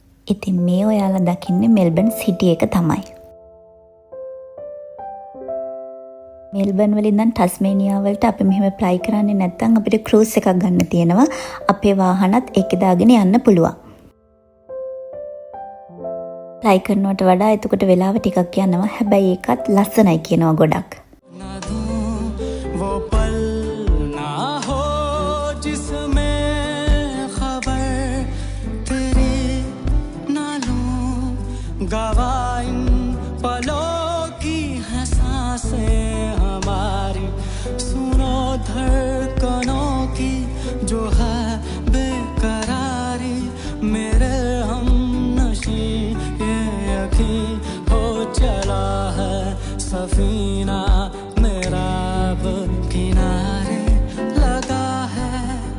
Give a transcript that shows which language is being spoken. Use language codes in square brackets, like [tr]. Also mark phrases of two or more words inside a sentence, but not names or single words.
[si] ඉතින් මේ ඔයාලා දකින්නේ මෙල්බන් සිටි එක තමයි. මෙල්බන් වලින් ඉඳන් ටස්මේනියා වලට අපි මෙහෙම ප්ලයි කරන්නේ නැත්නම් අපිට ක්‍රූස් එකක් ගන්න තියෙනවා. අපේ වාහනත් ඒකේ දාගෙන යන්න පුළුවන්. ප්ලයි කරනවට වඩා එතකොට වෙලාව ටිකක් යනවා. හැබැයි ඒකත් ලස්සනයි කියනවා ගොඩක්. [hi] ना दूं वो पल ना हो जिसमें खबर तेरी ना लूं गवा इन पलों की हैं सांसें हमारी सुनो धड़कनों की जो है बेकरारी मेरे हम नशी ये यकीन हो चला है सफीना मेरा अब किनारे लगा है